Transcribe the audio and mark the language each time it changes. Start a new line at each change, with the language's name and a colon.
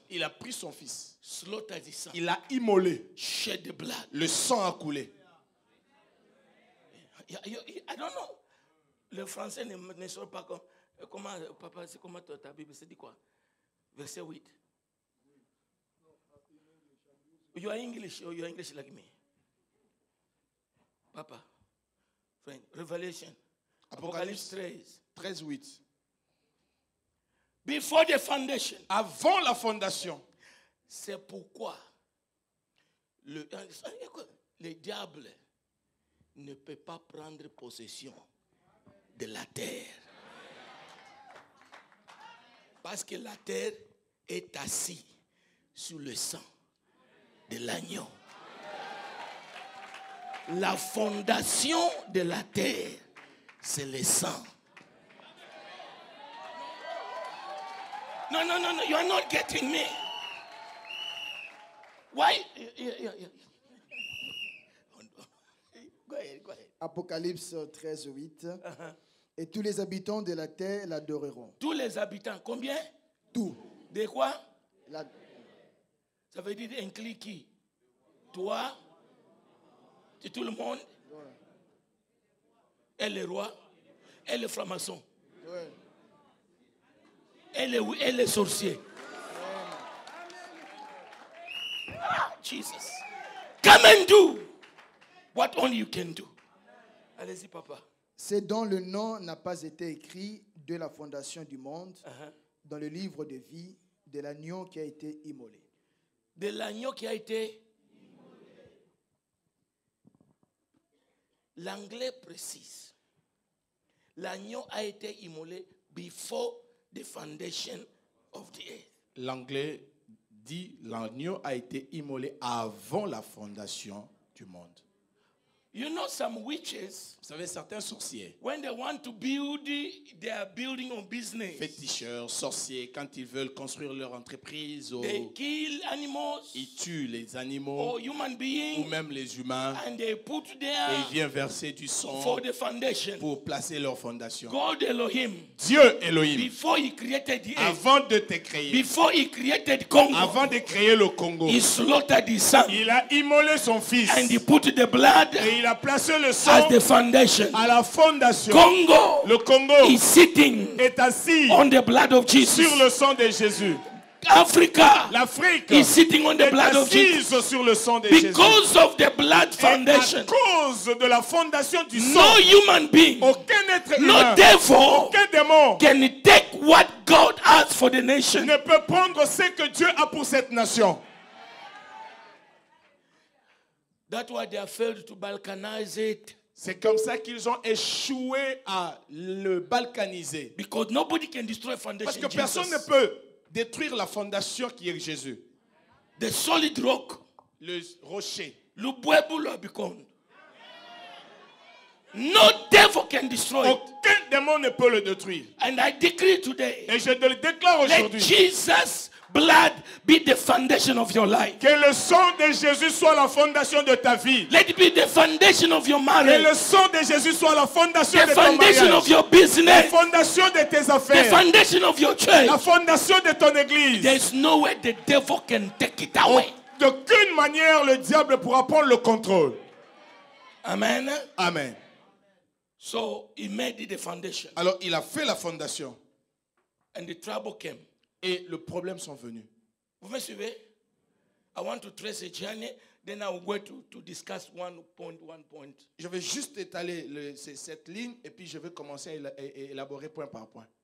French: Il a pris son fils.
English: slaughtered his son,
French: Il a immolé.
English: shed the blood.
French: Le sang a coulé.
English: I don't know.
French: Le français ne sort pas comme. Comment, papa, c'est comment ta Bible, c'est dit quoi? Verset 8.
English: You are English or you are English like me? Papa, friend, Revelation. Apocalypse 13:8. Before the foundation.
French: Avant la fondation. C'est pourquoi le diable ne peut pas prendre possession de la terre. Parce que la terre est assise sur le sang de l'agneau. La fondation de la terre, c'est le sang.
English: No, you are not getting me. Why? Go ahead.
French: Apocalypse 13:8. Et tous les habitants de la terre l'adoreront. Tous les habitants, combien? Tout. De quoi? La- Ça veut dire inclus qui? Toi? C'est tout le monde? Et le roi? Et le franc-maçon? Ouais. Et les sorciers?
English: Jesus. Come and do what only you can do.
French: Allez-y, papa. C'est dont le nom n'a pas été écrit de la fondation du monde dans le livre de vie de l'agneau qui a été immolé. De l'agneau qui a été immolé. L'anglais précise. L'agneau a été immolé
English: before the foundation of the earth.
French: L'anglais dit l'agneau a été immolé avant la fondation du monde.
English: You know some witches,
French: Vous savez, certains sorciers,
English: when they want to build their building on business,
French: féticheurs, sorciers, quand ils veulent construire leur entreprise,
English: they kill animals
French: ils tuent les animaux
English: or human
French: ou
English: beings
French: même les humains
English: and they put
French: et
English: there
French: ils viennent verser du sang
English: for the foundation.
French: pour placer leur fondation.
English: God Elohim,
French: Dieu Elohim,
English: before he created the earth,
French: avant de te créer,
English: before he created Congo,
French: avant de créer le Congo,
English: he slaughtered his son
French: il a immolé son fils
English: and he put the blood
French: et il a placé le
English: as
French: sang
English: the foundation.
French: à la fondation.
English: Congo
French: Le Congo
English: is sitting
French: est assis
English: on the blood of Jesus.
French: sur le sang de Jésus.
English: Africa
French: L'Afrique
English: is sitting on the
French: est
English: blood of Jesus.
French: assise sur le sang de Jésus.
English: Because of the blood
French: Et
English: foundation,
French: à cause de la fondation du sang,
English: no human being,
French: aucun être
English: no
French: humain,
English: devil
French: aucun démon
English: can take what God has for the nation.
French: ne peut prendre ce que Dieu a pour cette nation.
English: That's why they have failed to balkanize it.
French: C'est comme ça qu'ils ont échoué à le balkaniser.
English: Because nobody can destroy foundation.
French: Parce que
English: Jesus.
French: personne ne peut détruire la fondation qui est Jésus.
English: The solid rock.
French: Le rocher. Lubwebulo become.
English: No devil can destroy it.
French: Aucun démon ne peut le détruire.
English: And I decree today,
French: Et je te le déclare
English: let
French: aujourd'hui.
English: Jesus' blood be the foundation of your life.
French: Que le sang de Jésus soit la fondation de ta vie.
English: Let it be the foundation of your
French: Que
English: marriage.
French: le sang de Jésus soit la fondation
English: The
French: de ton
English: foundation
French: mariage.
English: of your
French: La
English: business.
French: fondation de tes
English: The
French: affaires.
English: foundation of your church.
French: La fondation de ton église.
English: There's no way the devil can take it away.
French: D'aucune manière le diable pourra prendre le contrôle.
English: Amen.
French: Amen.
English: So he made it the foundation.
French: Alors il a fait la fondation.
English: And the trouble came.
French: Et les problèmes sont venus. Vous me suivez?
English: I want to trace a journey. Then I will go to discuss one point.
French: Je vais juste étaler cette ligne et puis je vais commencer à élaborer point par point.